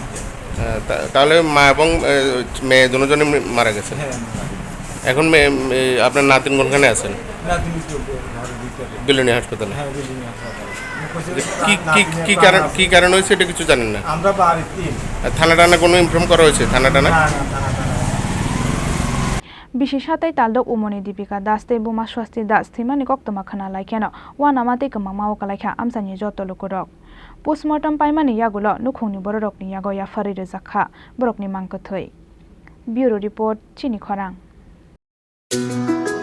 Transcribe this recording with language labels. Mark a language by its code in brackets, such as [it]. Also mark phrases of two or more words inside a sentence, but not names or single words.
[bn] তাহলে মা এবং মেয়ে দুজনে মারা গেছে এখন আপনার নাতিন কোনখানে আছেন বিলনি হাসপাতালে কি কারণ হয়েছে এটা কিছু জানেন না আমরা বাড়িতে থানা টানা কোনো ইনফর্ম করা হয়েছে থানা টানা [trp] Bishi Shatei Taldok Omarni Dipika Das te Buma Swasti Das Thimani Koktoma Khana Laikheno Wanamate Kamamao Kalaikha Amsani Joto Lukurok Postmortem Paimani Yakulo Nukhungni Borokni Yagoya Fari Zakha Borokni Mangkothoi [en] Bureau Report [trp] Chini Khorang